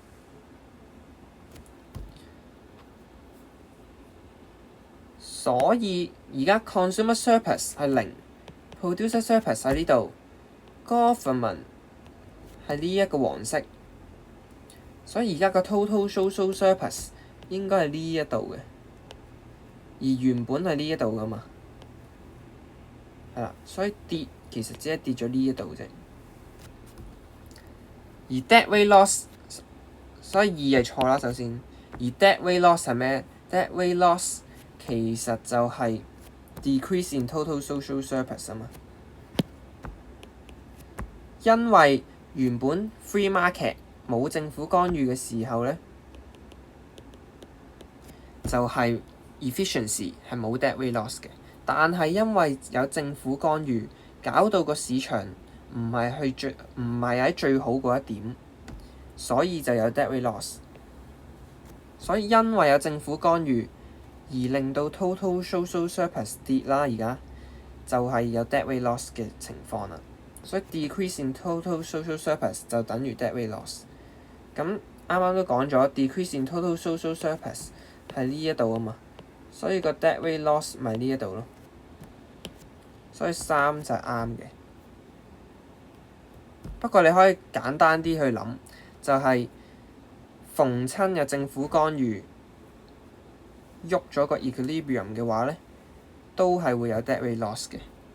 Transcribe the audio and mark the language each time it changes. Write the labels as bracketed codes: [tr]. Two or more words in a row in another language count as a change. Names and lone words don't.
[yue] 所以而家 [en] consumer surplus [yue] 係零 ， [en] producer surplus [yue] 喺呢度 ，government 係呢一個黃色，所以而家個 [en] total social surplus [yue] 應該係呢一度嘅，而原本係呢一度噶嘛，係啦，所以跌其實只係跌咗呢一度啫。而 [en] deadweight loss， [yue] 所以2係錯啦，首先。而 [en] deadweight loss [yue] 係咩 ？ [en] deadweight loss [yue] 其實就係 [en] decrease in total social surplus [yue] 啊嘛。因為原本 [en] free market [yue] 冇政府干預嘅時候咧，就係 efficiency 係冇 [en] deadweight loss [yue] 嘅。但係因為有政府干預，搞到個市場唔係喺最好嗰一點，所以就有 [en] deadweight loss。 [yue] 所以因為有政府干預而令到 [en] total social surplus [yue] 跌啦，而家就係有 [en] deadweight loss [yue] 嘅情況啦。所以 [en] decrease in total social surplus [yue] 就等於 [en] deadweight loss。 [yue] 咁啱啱都講咗 [en] decrease in total social surplus [yue] 係呢一度啊嘛，所以個 [en] deadweight loss [yue] 咪呢一度咯。所以3就係啱嘅。不過你可以簡單啲去諗，就係逢親有政府干預喐咗個 equilibrium 嘅話咧，都係會有 [en] deadweight loss [yue] 嘅。